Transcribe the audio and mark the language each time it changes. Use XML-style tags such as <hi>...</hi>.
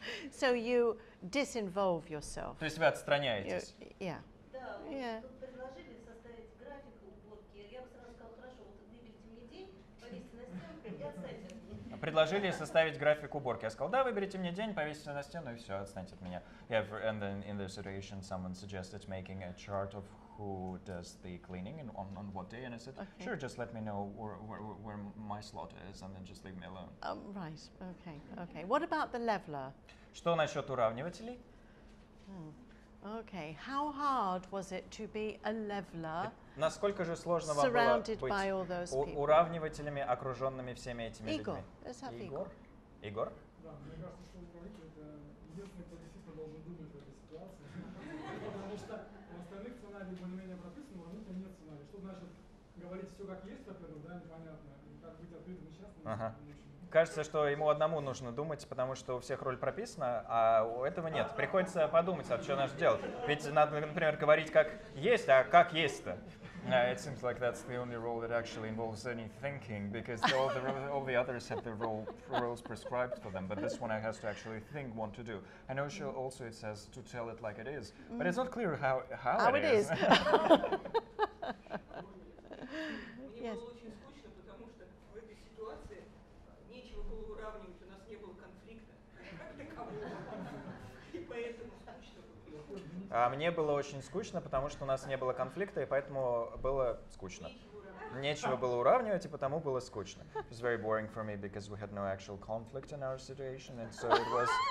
<en>So you disinvolve yourself.</en> <ru>То есть вы отстраняетесь.</ru> <en>Yeah.</en> <ru>Да, тут предложили составить график уборки. Я бы сразу сказала, хорошо, вот выберите мне день, повесьте на стенку и отстаньте от меня. Предложили составить график уборки. Я сказал, да, выберите мне день, повесите на стену и все, отстаньте от меня.</ru> <en>And then in the situation, someone suggested making a chart of who does the cleaning and on what day, and I said, okay. Sure, just let me know where my slot is, and then just leave me alone. Right. Okay. What about the leveler?</en> <ru>Что насчет уравнивателей?</ru> <en>Okay. How hard was it to be a leveler?</en> <ru>Насколько же сложно вам было быть уравнивателями, окруженными всеми этими людьми? Игорь? Да, мне кажется, что управление — это единственный, кто действительно должен думать в этой ситуации. Потому что у остальных сценарий более-менее прописан, у уравнителя нет сценария. Что значит говорить все как есть, во-первых, да, непонятно. И как быть открытым и честным. Кажется, что ему одному нужно думать, потому что у всех роль прописана, а у этого нет. Приходится подумать, что надо делать. Ведь надо, например, говорить как есть, а как есть-то.</ru> <en>It seems like that's the only role that actually involves any thinking, because all the others have their roles prescribed for them, but this one has to actually think what to do. And also it says to tell it like it is, but it's not clear how it is.</en> <ru>Мне было очень скучно, потому что в этой ситуации нечего было уравнивать, у нас не было конфликта как такового, и поэтому скучно было. А мне было очень скучно, потому что у нас не было конфликта, и поэтому было скучно. Нечего было уравнивать, и потому было скучно.</ru> <en>It was very boring for me because we had no actual conflict in our situation, and so it was.</en>